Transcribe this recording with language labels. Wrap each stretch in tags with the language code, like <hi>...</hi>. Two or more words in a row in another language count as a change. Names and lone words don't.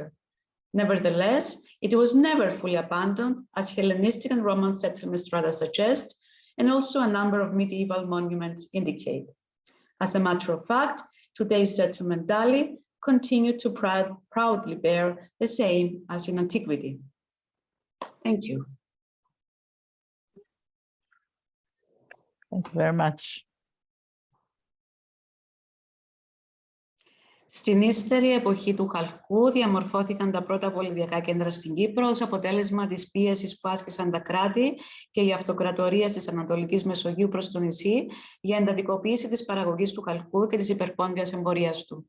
<en>Nevertheless, it was never fully abandoned, as Hellenistic and Roman settlement strata suggest, and also a number of medieval monuments indicate. As a matter of fact, today's settlement Dali continue to proudly bear the same as in antiquity. Thank you. Thank you very much.</en> <el>Στην ύστερη εποχή του Χαλκού διαμορφώθηκαν τα πρώτα πολιτιακά κέντρα στην Κύπρο ως αποτέλεσμα της πίεσης που άσκησαν τα κράτη και οι αυτοκρατορίες της Ανατολικής Μεσογείου προς το νησί για εντατικοποίηση της παραγωγής του χαλκού και της υπερπόντιας εμπορίας του.</el>